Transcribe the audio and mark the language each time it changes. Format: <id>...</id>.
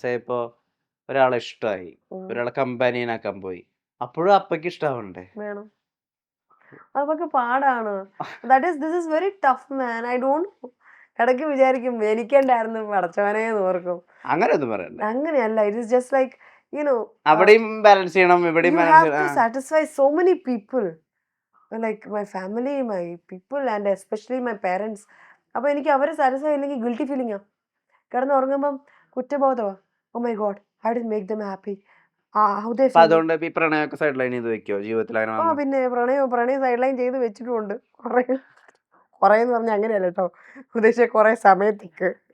<ml>Say ഇപ്പോൾ ഒരാളെ ഇഷ്ടമായി, ഒരാളെ കമ്പാനിയനാക്കാൻ പോയി, അപ്പോഴും അപ്പയ്ക്ക് ഇഷ്ടമാവണ്ടേ? വേണം. അതൊക്കെ പാടാണ്.</ml> <en>This is very tough man. I don't,</en> <ml>ഇടയ്ക്ക് വിചാരിക്കും എനിക്കുണ്ടായിരുന്നു പടച്ചവനെ ഓർക്കും. അങ്ങനെയൊന്നും പറയണ്ട. അങ്ങനെയല്ല,</ml> <en>it is just like you know,</en> <ml>അവിടെയും ബാലൻസ് ചെയ്യണം, ഇവിടെയും</ml> <en>you</en> <ml>ബാലൻസ്</ml> <en>have to</en> <ml>ചെയ്യണം.</ml> <en>satisfy so many people, like my family, my people, and especially my parents.</en> <ml>അപ്പോൾ എനിക്ക് അവരെ സാറ്റിസ്ഫൈ ഇല്ലെങ്കിൽ guilty ഫീലിംഗാ. കിടന്നുറങ്ങുമ്പം കുറ്റബോധമാ.</ml> <en>Oh my God, I didn't make them happy. How they</en> <ml>അപ്പൊ അതുകൊണ്ട് ഈ പ്രണയമൊക്കെ സൈഡ് ലൈൻ ചെയ്ത് വെക്കോ ജീവിതത്തിൽ? അങ്ങനെ വന്നോ? പിന്നെ പ്രണയം സൈഡ് ലൈൻ ചെയ്ത് വെച്ചിട്ടുമുണ്ട്. കുറേ എന്ന് പറഞ്ഞാൽ അങ്ങനെയല്ല കേട്ടോ ഉദ്ദേശിച്ച കുറേ സമയത്തേക്ക്.</ml>